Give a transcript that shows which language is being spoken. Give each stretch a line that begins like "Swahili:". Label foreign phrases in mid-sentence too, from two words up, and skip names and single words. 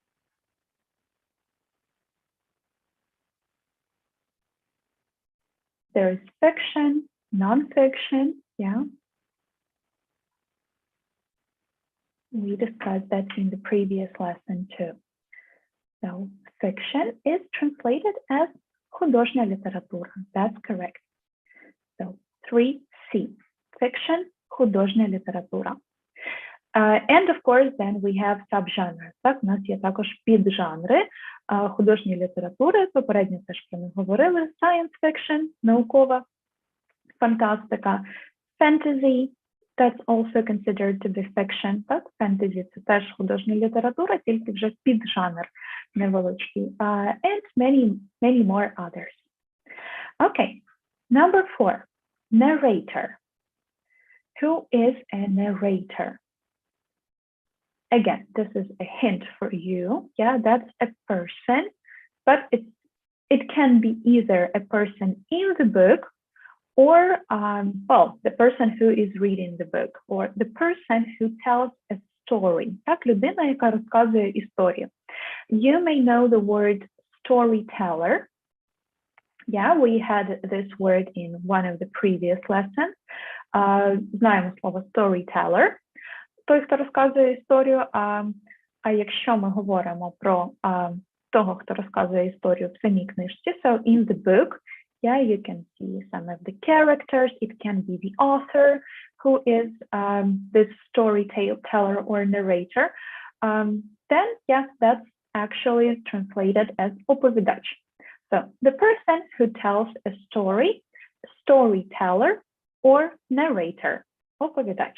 English: There is fiction, non-fiction, yeah. We discussed that in the previous lesson too. So fiction is translated as
Ukrainian: художня література.
English: That's correct. So 3C, fiction,
Ukrainian: художня література.
English: And of course, then we have subgenres.
Ukrainian: Так, у нас є також піджанри художньої літератури. Попередньо теж про них говорили.
English: Science fiction,
Ukrainian: наукова фантастика,
English: fantasy, that's also considered to be fiction.
Ukrainian: Так, fantasy – це теж художня література, тільки вже піджанр невеличкий.
English: And many more others. Okay, number 4, narrator. Who is a narrator? Again, this is a hint for you. Yeah, that's a person, but it can be either a person in the book or, well, the person who is reading the book or the person who tells a story.
Ukrainian: Так, людина, яка розказує історію.
English: You may know the word storyteller. Yeah, we had this word in one of the previous lessons.
Ukrainian: Знаємо слово storyteller. Той, хто розказує історію, а якщо ми говоримо про того, хто розказує історію в самій книжці,
English: so in the book, yeah, you can see some of the characters, it can be the author who is this storyteller or narrator, then yeah, that's actually translated as оповідач. So the person who tells a story, storyteller or narrator, оповідач.